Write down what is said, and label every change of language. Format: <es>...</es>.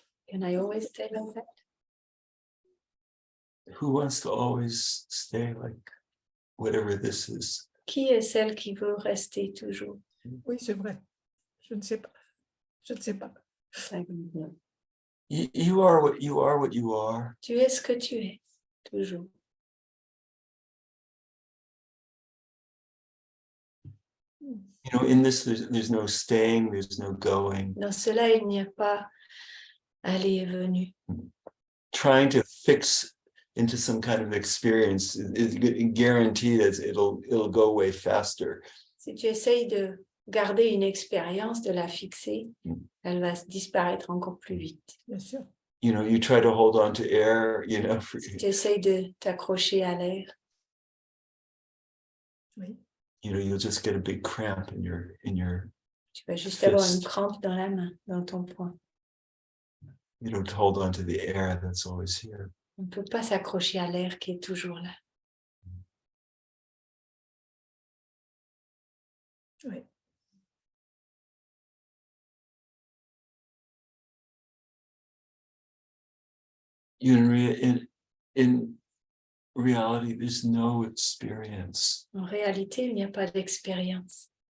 <en>Can I always stay like that? Who wants to always stay like whatever this is?</en> <fr>Qui est celle qui veut rester toujours? Oui, c'est vrai. Je ne sais pas. Je ne sais pas.</fr> <en>You are what you are, what you are.</en> <fr>Tu es ce que tu es, toujours.</fr> <en>You know, in this, there's no staying, there's no going.</en> <fr>Dans cela, il n'y a pas aller et venu.</fr> <en>Trying to fix into some kind of experience is guaranteed that it'll go away faster.</en> <fr>Si tu essayes de garder une expérience, de la fixer, elle va disparaître encore plus vite. Bien sûr.</fr> <en>You know, you try to hold on to air, you know,</en> <fr>Si tu essayes de t'accrocher à l'air, Oui.</fr> <en>you know, you'll just get a big cramp in your</en> <fr>tu vas juste avoir une</fr> <en>Fist.</en> <fr>crampe dans la main, dans ton poing.</fr> <en>You don't hold on to the air that's always here.</en> <fr>On ne peut pas s'accrocher à l'air qui est toujours là. Oui.</fr> <en>In reality, there's no experience.</en> <fr>En réalité, il n'y a pas d'expérience.</fr>